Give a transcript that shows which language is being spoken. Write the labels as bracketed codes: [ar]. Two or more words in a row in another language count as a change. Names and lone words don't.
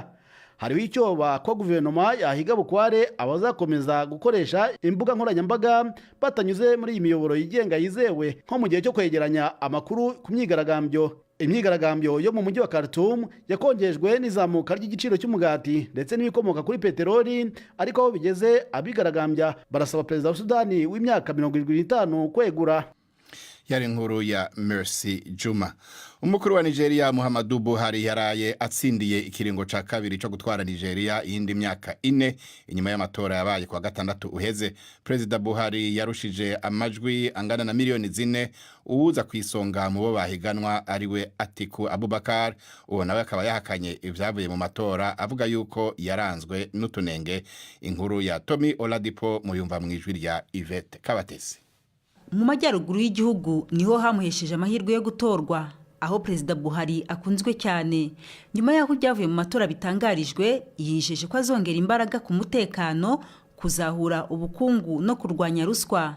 [rw] Hariho icyoba ko guverinoma yahiga bukware abazakomeza gukoresha imbuga nkoranyambaga batanyuze muri iyi miyoboro yigenga yizewe nko mu gihe cyo kwegeranya amakuru ku myigaragambyo. Imyigaragambyo yo mu mujyi wa Khartoum yakongejwe n'izamuka ry'igiciro cy'umugati ndetse n'ibikomoka kuri peteroli, ariko aho bigeze abigaragambya barasaba perezida wa Sudani w'imyaka 75 kwegura. Yari inkuru ya Mercy Juma. [rn] Umukuru wa Nigeria Muhammadu Buhari yaraye atsindiye ikiringo ca kabiri cyo gutwara Nigeria iyindi myaka 4 inyuma y'amatora yabaye kwa gatandatu uheze. President Buhari yarushije amajwi angana na miliyoni 4. Uwuza kwisonga mu bo bahiganwa ariwe Atiku Abubakar. Uwo nawe akaba yahakanye ivyavuye mu matora avuga yuko yaranzwe n'utunenge. [rw] Inkuru ya Tommy Oladipo muyumva mu ijwi rya Yvette Kabatesi. Mu majyaruguru y'igihugu niho hamuhesheje amahirwe yo gutorwa, aho Perezida Buhari akunzwe cyane. Nyuma y'aho byavuye mu matora bitangarijwe, yijeje ko azongera imbaraga ku mutekano, kuzahura ubukungu no kurwanya ruswa.